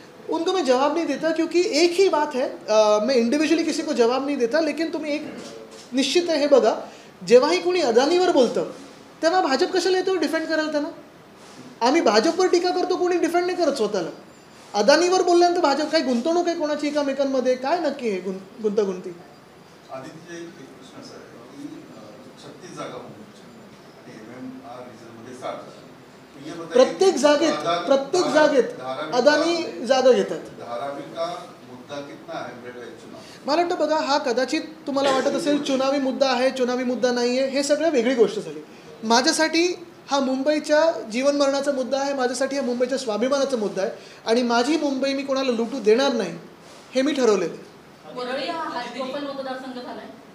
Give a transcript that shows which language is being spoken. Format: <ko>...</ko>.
<hi>उनको मैं जवाब नहीं देता, क्योंकि एक ही बात है, मैं इंडिव्हिज्युअली किसी को जवाब नहीं देता.</hi> <mr>लेकिन तुम्ही एक निश्चित आहे, हे बघा, जेव्हाही कोणी अदानीवर बोलतं तेव्हा भाजप कशाला येतो डिफेंड करायला त्यांना? आम्ही भाजपवर टीका करतो, कोणी डिफेंड नाही करत स्वतःला. अदानीवर बोलल्यानंतर भाजप काही गुंतवणूक आहे कोणाची एकामेकांमध्ये? काय नक्की आहे गुंतागुंती? आदित्य, एक प्रश्न असा आहे की 36 जागा आणि MMR रिजनमध्ये 60. प्रत्येक जागेत अदानी जागा घेतात.</mr> <hi>धारावी का मुद्दा कितना है बेटा चुनाव?</hi> <mr>मला वाटतं बघा, हा कदाचित तुम्हाला वाटत असेल चुनावी मुद्दा आहे, चुनावी मुद्दा नाही आहे, हे सगळं वेगळी गोष्ट झाली. माझ्यासाठी हा मुंबईच्या जीवन मरणाचा मुद्दा आहे. माझ्यासाठी हा मुंबईच्या स्वाभिमानाचा मुद्दा आहे आणि माझी मुंबई मी कोणाला लुटू देणार नाही, हे मी ठरवलेलं आहे. वरळी हा हायकोर्ट मतदारसंघ झालाय</mr>